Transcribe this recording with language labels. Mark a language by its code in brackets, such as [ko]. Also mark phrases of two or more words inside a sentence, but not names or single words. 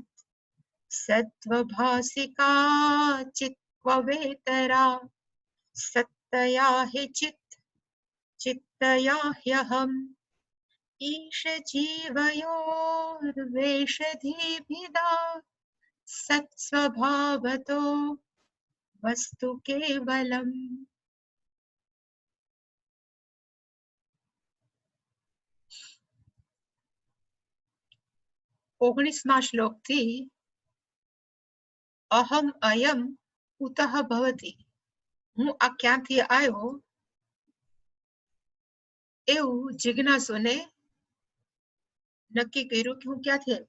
[sa] सत्त्वभासिका चित्त्ववेतरा सत्तया हि चित्तया ह्यहम्। ईश जीवयोर्वेषधिभिदा सत्स्वभावतो वस्तु केवलम्. [gu] 19મા શ્લોકથી [sa] अहम अयम कुतः भवति, [gu] હું આ ક્યાંથી આવ્યો એવું જિજ્ઞાસુને નક્કી કર્યું કે હું ક્યાંથી આવ્યો.